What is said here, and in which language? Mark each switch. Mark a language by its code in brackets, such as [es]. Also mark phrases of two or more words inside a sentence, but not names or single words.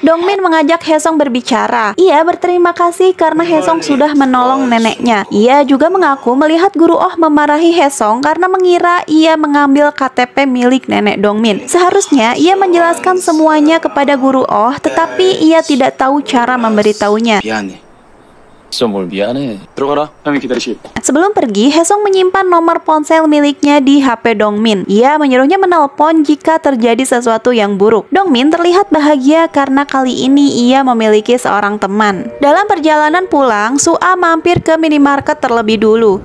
[id] Dongmin mengajak Hae-sung berbicara. Ia berterima kasih karena Hae-sung sudah menolong neneknya. Ia juga mengaku melihat Guru Oh memarahi Hae-sung karena mengira ia mengambil KTP milik nenek Dongmin. Seharusnya ia menjelaskan semuanya kepada Guru Oh, tetapi ia tidak tahu cara memberitahunya. [ko] 미안해. 진짜 뭘 미안해. 들어가라. 형이 기다리시겠다. [id] Sebelum pergi, Hae-sung menyimpan nomor ponsel miliknya di HP Dongmin. Ia menyuruhnya menelpon jika terjadi sesuatu yang buruk. Dongmin terlihat bahagia karena kali ini ia memiliki seorang teman. Dalam perjalanan pulang, Su-a mampir ke minimarket terlebih dulu.